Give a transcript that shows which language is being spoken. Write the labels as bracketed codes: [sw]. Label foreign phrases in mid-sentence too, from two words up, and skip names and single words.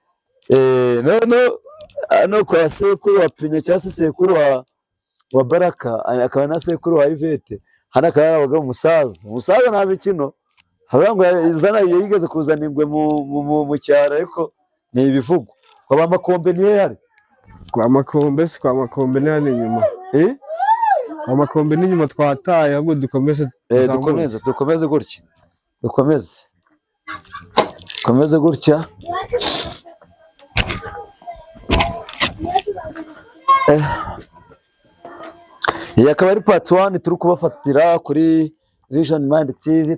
[rw] No kwa sekuru wa Pinya cyangwa se sekuru wa Baraka, akaba na sekuru wa Ivete. Hano akaba yarabaga umusaza nta bikino, havuga ngo yigeze kuzana ingwe mu cyaro, ariko ni ibivugo. Kwa Makombe niyo yari kwa Makombe, si kwa Makombe ni hano inyuma. Kwa Makombe ni inyuma twataye, ahubwo dukomeze gutya. Dukomeze gutya. Iyi akaba ari part 1 turi kubafatira kuri Vision Mind TV.